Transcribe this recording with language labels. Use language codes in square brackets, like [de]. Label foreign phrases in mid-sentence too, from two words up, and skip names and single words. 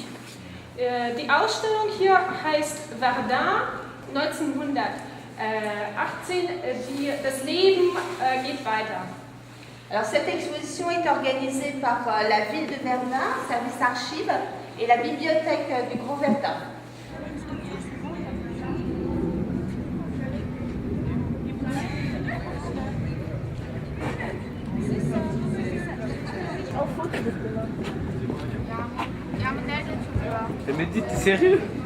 [de] Die Ausstellung hier heißt Verdun 1918, das Leben geht weiter. [fr] Alors cette exposition est organisée par la ville de Verdun, service archives et la bibliothèque du Grand Verdun. Mais dites, t'es sérieux?